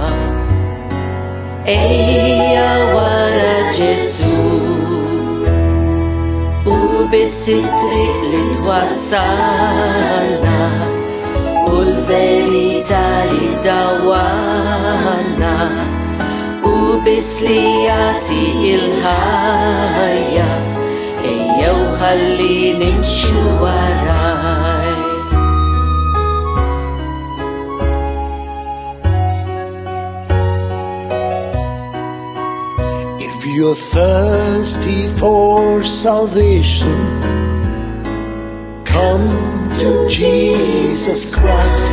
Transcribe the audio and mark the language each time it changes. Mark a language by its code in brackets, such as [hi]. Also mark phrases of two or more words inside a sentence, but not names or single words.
[mt] Ejja wara Ġesù, u biss it-triq li twassalna, u l-verità li ddawwalna, u biss li jagħti il-ħajja. Ejjew ħalli nimxu waraj. [en] If you're thirsty for salvation, come to Jesus Christ.